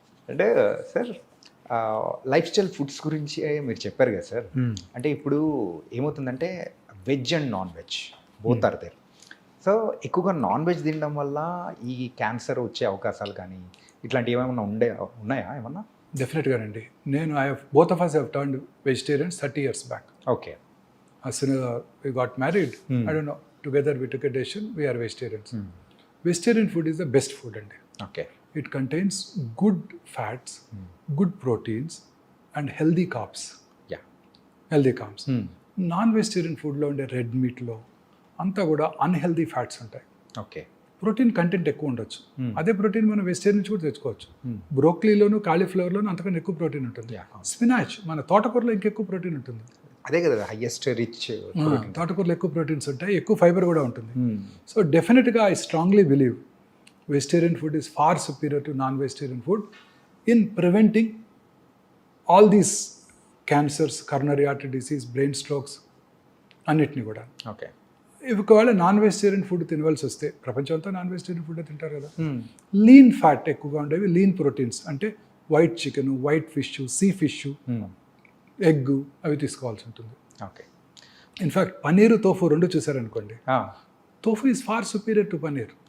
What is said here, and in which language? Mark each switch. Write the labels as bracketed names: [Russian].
[Telugu] అంటే sir life style foods గురించి మీరు చెప్పారు కదా సార్. అంటే ఇప్పుడు ఏమవుతుందంటే [English] Veg and non veg both are there. [Telugu] So ఎక్కువగా నాన్ వెజ్ తినడం వల్ల ఈ క్యాన్సర్ వచ్చే అవకాశాలు కానీ ఇట్లాంటివి ఏమైనా ఉన్నాయా ఏమన్నా? డెఫినెట్గానండి. నేను [English] Both of us have turned vegetarians 30 years back. Okay. As soon as we got married, I don't know, together we took a decision, we are vegetarians. Vegetarian food is the best food అండి. Okay. It contains good fats, good proteins and healthy carbs. Yeah. Healthy carbs. [Telugu] Non-vegetarian ఫుడ్లో ఉండే red మీట్లో అంతా కూడా unhealthy fats ఉంటాయి. [English] Okay. [Telugu] Protein content ఎక్కువ ఉండొచ్చు. అదే ప్రోటీన్ మనం వెజిటేరియన్ నుంచి కూడా తెచ్చుకోవచ్చు. బ్రోక్లీలోను కాలీఫ్లవర్లోను అంతకన్నా ఎక్కువ ప్రోటీన్ ఉంటుంది. స్పినాచ్, మన తోటకూరలో ఇంకెక్కువ ప్రోటీన్ ఉంటుంది. అదే కదా హైయెస్ట్ రిచ్. తోటకూరలో ఎక్కువ ప్రోటీన్స్ ఉంటాయి, ఎక్కువ ఫైబర్ కూడా ఉంటుంది. [English] so డెఫినెట్గా I strongly believe vegetarian food is far superior to non-vegetarian food in preventing all these cancers, coronary artery disease, brain strokes [Telugu] అన్నిటిని కూడా. [English] Okay. [Telugu] ఒకవేళ నాన్-వెజిటేరియన్ ఫుడ్ తినవలసి వస్తే, ప్రపంచంతో నాన్-వెజిటేరియన్ ఫుడ్ తింటారు కదా, లీన్ ఫ్యాట్ ఎక్కువగా ఉండేవి, లీన్ ప్రోటీన్స్ అంటే white chicken, white fish, sea fish, egg అవి తీసుకోవాల్సి ఉంటుంది. [English] Okay. In fact paneer, tofu 2 [Telugu] చూసారనుకోండి, [English] Tofu is far superior to paneer.